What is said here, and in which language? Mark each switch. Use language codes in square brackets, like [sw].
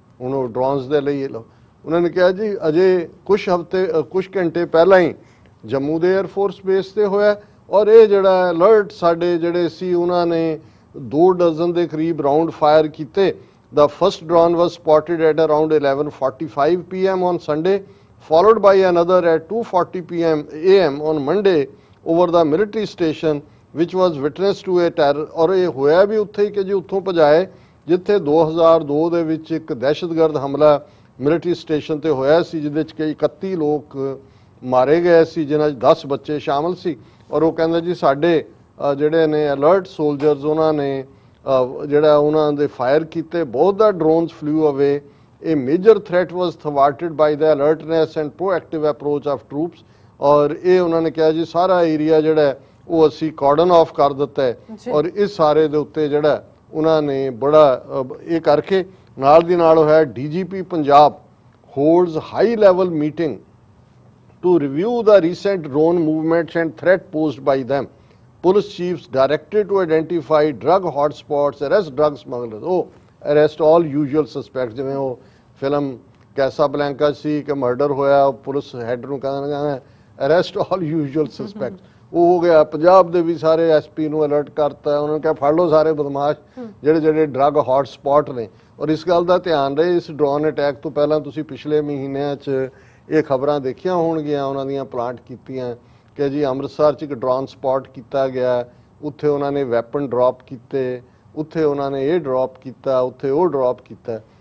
[pa] ਉਹਨੂੰ ਡਰੋਨਸ ਦੇ ਲਈ ਉਹਨਾਂ ਨੇ ਕਿਹਾ ਜੀ ਅਜੇ ਕੁਝ ਘੰਟੇ ਪਹਿਲਾਂ ਹੀ ਜੰਮੂ ਦੇ 에ਅਰ ਫੋਰਸ ਬੇਸ ਤੇ ਹੋਇਆ, ਔਰ ਇਹ ਜਿਹੜਾ ਅਲਰਟ ਸਾਡੇ ਜਿਹੜੇ ਸੀ ਉਹਨਾਂ ਨੇ 2 ਡਜ਼ਨ ਦੇ ਕਰੀਬ ਰਾਉਂਡ ਫਾਇਰ ਕੀਤੇ। [en] The first drone was spotted at around 11:45 p.m. on Sunday, followed by another at 2:40 a.m. on Monday over the military station, which was witness to a terror। [pa] ਔਰ ਇਹ ਹੋਇਆ ਵੀ ਉੱਥੇ ਹੀ ਕਿ ਜੀ ਉੱਥੋਂ ਭਜਾਏ ਜਿੱਥੇ 2002 ਦੇ ਵਿੱਚ ਇੱਕ ਦਹਿਸ਼ਤਗਰਦ ਹਮਲਾ ਮਿਲਟਰੀ ਸਟੇਸ਼ਨ ਤੇ ਹੋਇਆ ਸੀ, ਜਿਹਦੇ ਵਿੱਚ ਕਿ 31 ਲੋਕ ਮਾਰੇ ਗਏ ਸੀ, ਜਿਨ੍ਹਾਂ 'ਚ 10 ਬੱਚੇ ਸ਼ਾਮਲ ਸੀ। ਔਰ ਉਹ ਕਹਿੰਦੇ ਜੀ ਸਾਡੇ ਜਿਹੜੇ ਨੇ ਅਲਰਟ ਸੋਲਜਰਸ ਉਹਨਾਂ ਨੇ ਜਿਹੜਾ ਉਹਨਾਂ ਦੇ ਫਾਇਰ ਕੀਤੇ। [en] ਬਹੁਤ ਦਾ drones flew away. ਇਹ major threat was thwarted by the alertness and proactive approach of troops. [pa] ਔਰ ਇਹ ਉਹਨਾਂ ਨੇ ਕਿਹਾ ਜੀ ਸਾਰਾ ਏਰੀਆ ਜਿਹੜਾ ਉਹ ਅਸੀਂ ਕਾਰਡਨ ਆਫ ਕਰ ਦਿੱਤਾ ਹੈ। ਔਰ ਇਸ ਸਾਰੇ ਦੇ ਉੱਤੇ ਜਿਹੜਾ ਉਹਨਾਂ ਨੇ ਬੜਾ ਇਹ ਕਰਕੇ ਨਾਲ ਦੀ ਨਾਲ ਹੋਇਆ DGP Punjab holds high level meeting [en] to review the recent drone movements and threat posed by them. Police chiefs directed to identify drug hotspots, arrest drug smugglers. Arrest all usual suspects. [pa] ਜਿਵੇਂ ਉਹ ਫਿਲਮ ਕੈਸਾਬਲੈਂਕਾ ਸੀ ਕਿ murder ਹੋਇਆ, police head ਨੂੰ ਕਹਿੰਦਾ [en] Arrest all usual suspects. [pa] ਉਹ ਹੋ ਗਿਆ। ਪੰਜਾਬ ਦੇ ਵੀ ਸਾਰੇ SP ਨੂੰ ਅਲਰਟ ਕਰਤਾ, ਉਹਨਾਂ ਨੇ ਕਿਹਾ ਫੜ ਲਓ ਸਾਰੇ ਬਦਮਾਸ਼ ਜਿਹੜੇ ਡਰੱਗ ਹੌਟ ਸਪੌਟ ਨੇ। ਔਰ ਇਸ ਗੱਲ ਦਾ ਧਿਆਨ ਰਹੇ, ਇਸ ਡਰੋਨ ਅਟੈਕ ਤੋਂ ਪਹਿਲਾਂ ਤੁਸੀਂ ਪਿਛਲੇ ਮਹੀਨਿਆਂ 'ਚ ਇਹ ਖਬਰਾਂ ਦੇਖੀਆਂ ਹੋਣਗੀਆਂ, ਉਹਨਾਂ ਦੀਆਂ ਪਲਾਂਟ ਕੀਤੀਆਂ ਕਿ ਜੀ ਅੰਮ੍ਰਿਤਸਰ 'ਚ ਇੱਕ ਡਰੋਨ ਸਪੌਟ ਕੀਤਾ ਗਿਆ, ਉੱਥੇ ਉਹਨਾਂ ਨੇ ਵੈਪਨ ਡ੍ਰੌਪ ਕੀਤੇ, ਉੱਥੇ ਉਹਨਾਂ ਨੇ ਇਹ ਡ੍ਰੌਪ ਕੀਤਾ, ਉੱਥੇ ਉਹ ਡ੍ਰੌਪ ਕੀਤਾ।